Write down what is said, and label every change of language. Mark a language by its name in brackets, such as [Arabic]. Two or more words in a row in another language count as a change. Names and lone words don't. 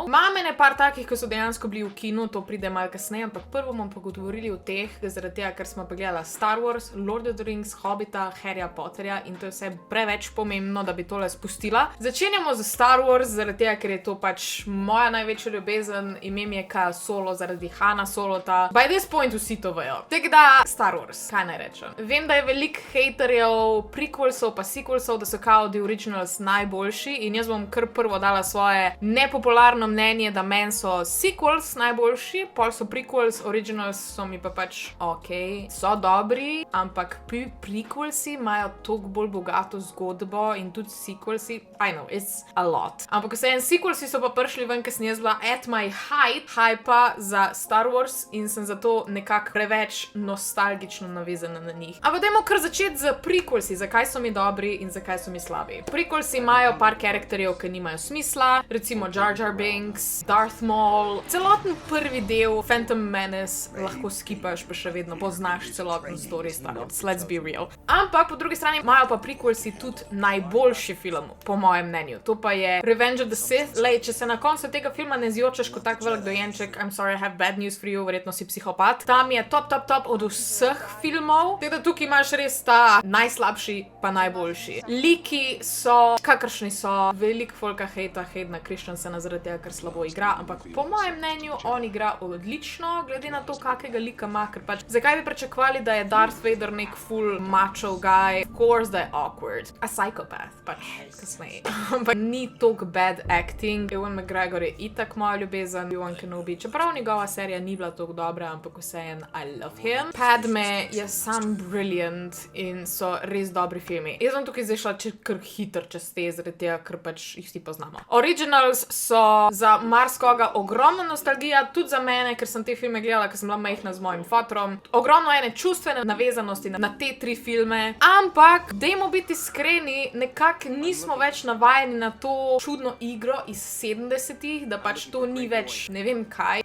[Slovenian] Imam ene par takih, ki so dejansko bili v kinu, to pride malo kasneje, ampak prvo bomo pa govorili o teh, zaradi tega, ker smo pa gledala Star Wars, Lord of the Rings, Hobbita, Harryja Potterja in to je vse preveč pomembno, da bi tole spustila. Začenjamo z Star Wars, zaradi tega, ker je to pač moja največja ljubezen, ime mi je Ka Solo zaradi Hana Solota. [English] By this point [Slovenian] vsi to vejo. Tako da, Star Wars, kaj naj rečem. Vem, da je veliko haterjev, prequelsov pa sequelsov, da so kao [English] the originals [Slovenian] najboljši in jaz bom kar prvo dala svoje nepopularno mnenje, da meni so sequels najboljši, pol so prequels, originals so mi pa pač okej, so dobri, ampak prequelsi imajo toliko bolj bogato zgodbo in tudi sequelsi, [English] I know, it's a lot. [Slovenian] Ampak vseeno, sequelsi so pa prišli ven, ker sem jaz bila [English] at my hypa [Slovenian] za Star Wars in sem zato nekako preveč nostalgično navezana na njih. Ampak dajmo kar začeti z prequelsi, zakaj so mi dobri in zakaj so mi slabi. Prequelsi imajo par karakterjev, ki nimajo smisla, recimo Jar Jar Binks, Darth Maul, celoten prvi del Phantom Menace lahko skipaš, pa še vedno poznaš celoten story Star Wars, [English] let's be real. [Slovenian] Ampak po drugi strani imajo pa prequelsi tudi najboljši film, po mojem mnenju. To pa je Revenge of the Sith. Lej, če se na koncu tega filma ne zjočeš kot tak velik dojenček, [English] I'm sorry, I have bad news for you, [Slovenian] verjetno si psihopat. Tam je top od vseh filmov, tako da tukaj imaš res ta najslabši pa najboljši. Liki so, kakršni so, veliko folka hejta na Christensena zaradi tega, ker slabo igra, ampak po mojem mnenju on igra odlično, glede na to, kakega lika ima, ker pač, zakaj bi pričakovali, da je Darth Vader nek full [English] macho guy, of course [Slovenian] da je [English] awkward, a psychopath, [Slovenian] pač, kasneje. Ampak ni toliko [English] bad acting, [Slovenian] Ewan McGregor je itak moja ljubezen, Obi-Wan Kenobi, čeprav njegova serija ni bila toliko dobra, ampak vseeno, [English] I love him. [Slovenian] Padme je sam brilliant in so res dobri filmi. Jaz sem tukaj zdaj šla kar hitro čez te, zaradi tega, ker pač jih vsi poznamo. Originals so za marskoga ogromna nostalgija, tudi za mene, ker sem te filme gledala, ker sem bila majhna z mojim fotrom. Ogromno ene čustvene navezanosti na te 3 filme, ampak dajmo biti iskreni, nekako nismo več navajeni na to čudno igro iz 70-ih, da pač to ni več ne vem kaj.